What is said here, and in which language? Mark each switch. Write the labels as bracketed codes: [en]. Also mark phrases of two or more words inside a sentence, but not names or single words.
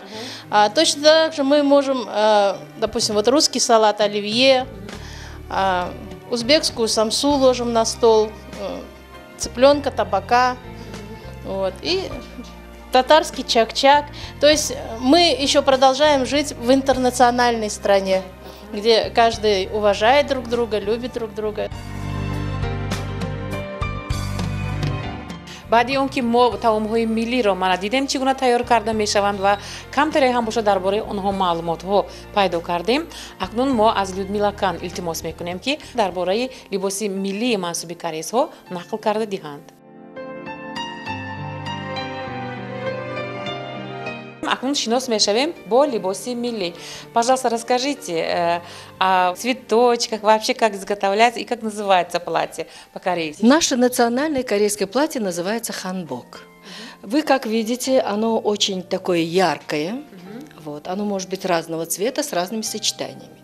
[ru] Точно так же мы можем, допустим, вот русский салат оливье, узбекскую самсу ложим на стол, цыпленка, табака, вот, и татарский чак-чак. То есть мы еще продолжаем жить в интернациональной стране, где каждый уважает друг друга, любит друг друга. [tg] баъди он ки мо таомҳои миллиро мана дидем чӣ гуна тайёр карда мешаванд ва камтаре ҳам бошад дар бораи онҳо маълумотҳо пайдо кардем. Акнун мо аз Людмила Кан илтимос мекунем ки дар бораи либоси миллии мансуби корейсҳо нақл карда диҳанд. Акнун шинос мешавем бо либоси милли. [ru] Пожалуйста, расскажите о цветочках, вообще как изготовляется и как называется платье по-корейски. Наше национальное корейское платье называется ханбок. Вы, как видите, оно очень такое яркое. Вот, оно может быть разного цвета с разными сочетаниями.